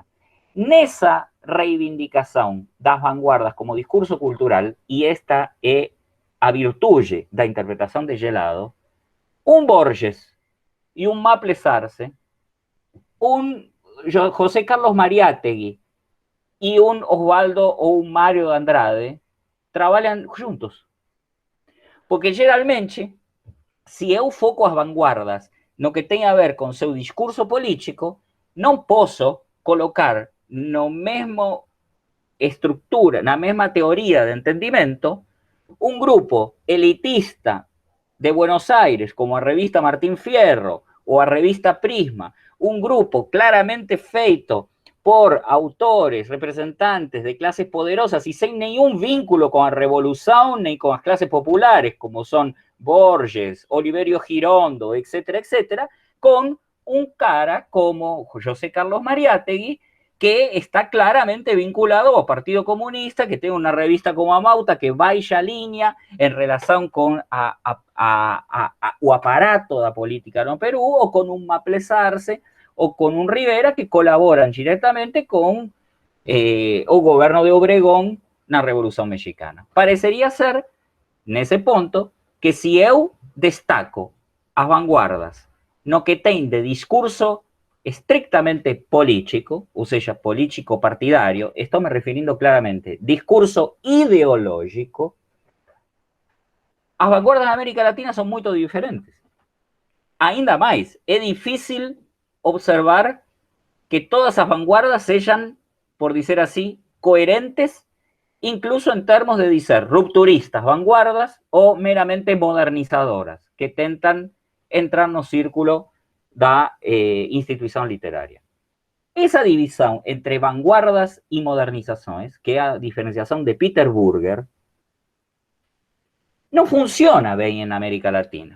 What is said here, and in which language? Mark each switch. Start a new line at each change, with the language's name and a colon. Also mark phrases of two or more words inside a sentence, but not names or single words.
Portuguese: Nessa reivindicação das vanguardas como discurso cultural, e esta é a virtude da interpretação de Gelado, um Borges e um Maples Arce, um José Carlos Mariátegui e um Osvaldo ou um Mário de Andrade trabalham juntos. Porque geralmente, se eu foco as vanguardas no que tem a ver com seu discurso político, não posso colocar no mesmo estrutura, na mesma teoria de entendimento, um grupo elitista de Buenos Aires, como a revista Martín Fierro ou a revista Prisma, um grupo claramente feito
Spanish: por autores, representantes de clases poderosas y sin ningún vínculo con la revolución ni con las clases populares, como son Borges, Oliverio Girondo, etcétera, etcétera, con un cara como José Carlos Mariátegui, que está claramente vinculado al Partido Comunista, que tiene una revista como Amauta que baixa línea en relación con
Portuguese: o aparato da política no Perú,
Spanish: o con un Maples Arce, o con un Rivera, que colaboran directamente con o gobierno de Obregón na Revolución Mexicana.
Portuguese: Parecería ser, nesse ponto, que si eu destaco as vanguardas no que tem de discurso estrictamente político, ou seja, político partidario, estou me referindo claramente, discurso ideológico, as vanguardas na América Latina são muito diferentes. Ainda mais, é difícil observar que todas as vanguardas sejam, por dizer assim,
Spanish: coherentes, incluso en términos de
Portuguese: dizer rupturistas, vanguardas ou meramente modernizadoras, que tentan entrar no círculo da instituição literária. Essa divisão entre vanguardas e modernizações, que é a diferenciação de Peter Burger, não funciona bem na América Latina.